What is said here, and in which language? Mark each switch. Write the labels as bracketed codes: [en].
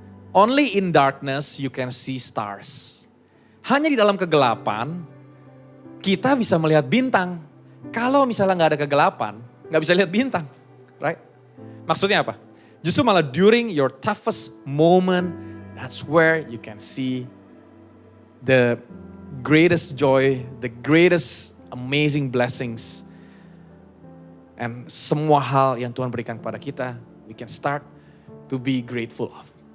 [en] Only in darkness you can see stars. [id] Hanya di dalam kegelapan kita bisa melihat bintang. Kalau misalnya nggak ada kegelapan, nggak bisa lihat bintang, right? Maksudnya apa? Justru malah [en] during your toughest moment, that's where you can see the greatest joy, the greatest amazing blessings. And [id] semua hal yang Tuhan berikan kepada kita, [en] we can start to be grateful of.